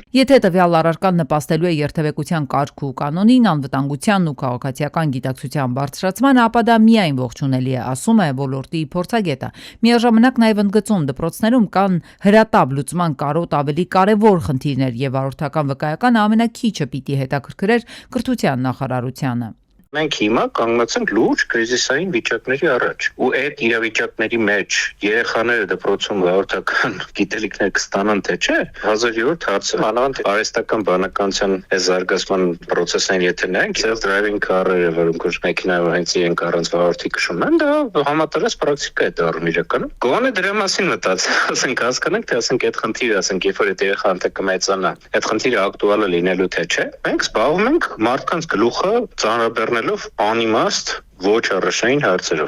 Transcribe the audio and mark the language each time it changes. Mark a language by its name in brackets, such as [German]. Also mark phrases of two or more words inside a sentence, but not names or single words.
[Armenian] Եթե տվյալ առարկան նպաստելու է երթևեկության կարգ ու կանոնին, անվտանգությանն ու քաղաքացիական գիտակցության բարձրացմանը, ապա դա միայն ողջունելի է, ասում է ոլորտի փորձագետը։ Միաժամանակ նաև ընդգծում դպրոցներում կան հրատապ լուծման կարոտ ավելի կարևոր խնդիրներ եւ վարորդական վկայականը ամենակիչը պիտի հետաքրքրեր կրթության նախարարությանը։ Մենք հիմա կանգնած ենք լուրջ կրիզիսային վիճակների առաջ ու այդ իրավիճակների մեջ երեխաները դպրոցում վարորդական գիտելիքներ կստանան թե չէ 1000-րդ հարցը մանավանդ արհեստական բանականության զարգացման process-ին եթե նայենք [English] self-driving car- [Armenian] երը որոնք մեքենայով հենց իրենք առանց վարորդի քշում են դա համատարած պրակտիկա է դառնում իրականում գոնե դրա մասին մտածենք ասենք հասկանանք թե ասենք այդ խնդիրը ասենք երբ որ այդ երեխան թե կմեծանա այդ խնդիրը ակտուալ է լինելու թե չէ մենք զբաղվում ենք մարդկանց գլուխը ծանրաբեռնելով անիմաստ ոչ առաշային հարցերով։